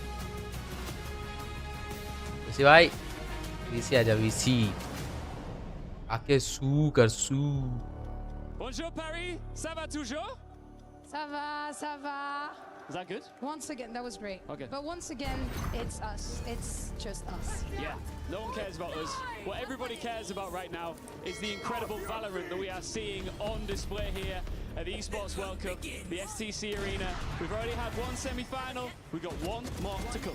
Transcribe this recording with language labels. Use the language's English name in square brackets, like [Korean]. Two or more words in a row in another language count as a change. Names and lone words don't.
[French] लूसी भाई वीसी आजा वीसी आके सू कर सू Bonjour Paris, ça va toujours? Ça va. [English] Is that good? Once again, that was great. Okay. But once again, it's us. It's just us. Yeah, no one cares about us. What everybody cares about right now is the incredible Valorant that we are seeing on display here at the Esports World Cup, the STC Arena. We've already had one semi-final. We've got one more to come.